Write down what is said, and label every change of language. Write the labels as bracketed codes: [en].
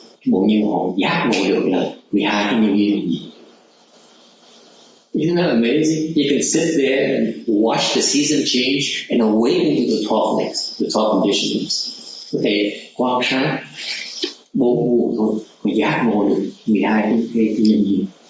[vi] Bộ như họ giác ngộ được là 12 cái nhân duyên là gì. [en] Isn't that amazing? You can sit there and watch the season change and awaken to the 12 next, the 12 conditions. [vi] Có thể quan sát 4 mùa thôi, mà giác ngộ được 12 cái nhân duyên.